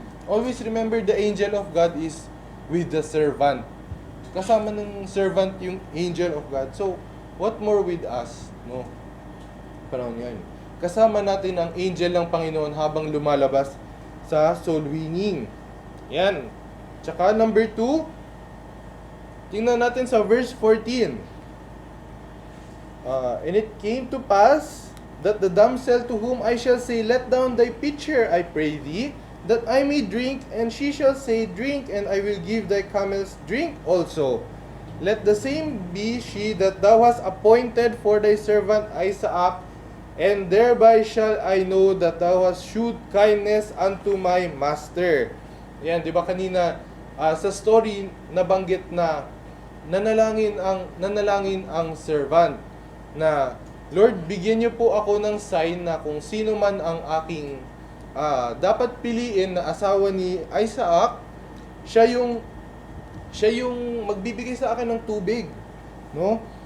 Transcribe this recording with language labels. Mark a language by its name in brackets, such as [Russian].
[English] Always remember the angel of God is with the servant. [Filipino] Kasama ng servant yung angel of God. [English] So, what more with us? No? Parang yan. [Filipino] Kasama natin ang angel ng Panginoon habang lumalabas sa soul winning. Yan. Tsaka number 2, tingnan natin sa verse 14. [English] And it came to pass that the damsel to whom I shall say, Let down thy pitcher, I pray thee, that I may drink, and she shall say, Drink, and I will give thy camels drink also. Let the same be she that thou hast appointed for thy servant Isaac, and thereby shall I know that thou hast shewed kindness unto my master. [Filipino] Yan, di ba kanina sa story nabanggit na nanalangin ang servant na, Lord, bigyan niyo po ako ng sign na kung sino man ang aking dapat piliin na asawa ni Isaac, siya yung magbibigay sa akin ng tubig, no?